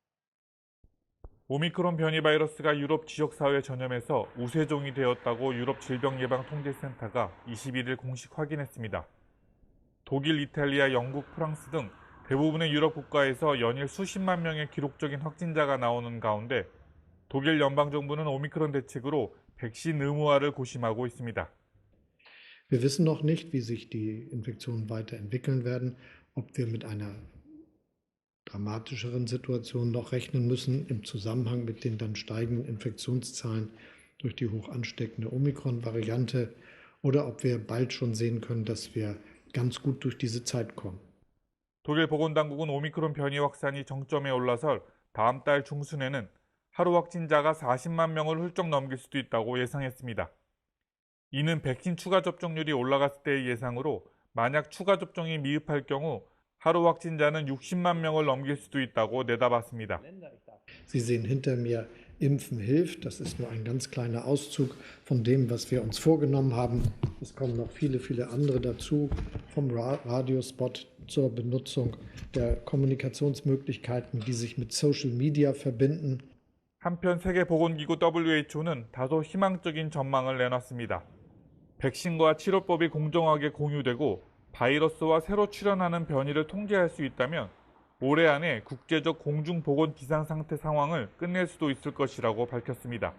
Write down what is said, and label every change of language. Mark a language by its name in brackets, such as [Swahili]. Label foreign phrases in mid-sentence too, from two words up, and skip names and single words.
[Korean] 오미크론 변이 바이러스가 유럽 지역사회에 전염해서 우세종이 되었다고 유럽 질병예방통제센터가 21일 공식 확인했습니다. 독일, 이탈리아, 영국, 프랑스 등 대부분의 유럽 국가에서 연일 수십만 명의 기록적인 확진자가 나오는 가운데 독일 연방정부는 오미크론 대책으로 백신 의무화를 고심하고 있습니다. [German] Wir wissen noch nicht, wie sich die Infektionen weiterentwickeln werden, ob wir mit einer dramatischeren Situation noch rechnen müssen im Zusammenhang mit den dann steigenden Infektionszahlen durch die hoch ansteckende Omikron-Variante oder ob wir bald schon sehen können, dass wir ganz gut durch diese Zeit kommen. [Korean] 독일 보건당국은 오미크론 변이 확산이 정점에 올라설 다음 달 중순에는 하루 확진자가 40만 명을 훌쩍 넘길 수도 있다고 예상했습니다. 이는 백신 추가 접종률이 올라갔을 때의 예상으로 만약 추가 접종이 미흡할 경우 하루 확진자는 60만 명을 넘길 수도 있다고 내다봤습니다. [German] Sie sehen hinter mir, Impfen hilft. Das ist nur ein ganz kleiner Auszug von dem, was wir uns vorgenommen haben. Es kommen noch viele, viele andere dazu, vom Radiospot zur Benutzung der Kommunikationsmöglichkeiten, die sich mit [English] Social Media [German] verbinden. [Korean] 한편 세계보건기구 WHO는 다소 희망적인 전망을 내놨습니다. 백신과 치료법이 공정하게 공유되고 바이러스와 새로 출현하는 변이를 통제할 수 있다면 올해 안에 국제적 공중보건 비상상태 상황을 끝낼 수도 있을 것이라고 밝혔습니다.